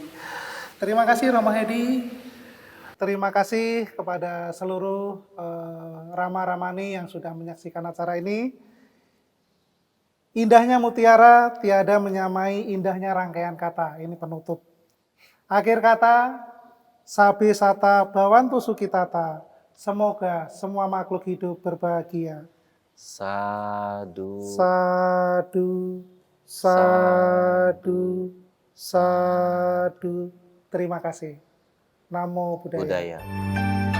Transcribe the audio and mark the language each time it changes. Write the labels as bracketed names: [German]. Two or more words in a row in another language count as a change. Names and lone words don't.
[Indonesian] Terima kasih Romo Hedi. Terima kasih kepada seluruh Rama Ramani yang sudah menyaksikan acara ini. Indahnya mutiara tiada menyamai indahnya rangkaian kata. Ini penutup. Akhir kata, [Pali] sabe sata bawantu sukitata. [Indonesian] Semoga semua makhluk hidup berbahagia. [Pali] Sadu. Sadu, sadu, sadu. [Indonesian] Terima kasih. [Pali] Namo Buddhaya. Budaya.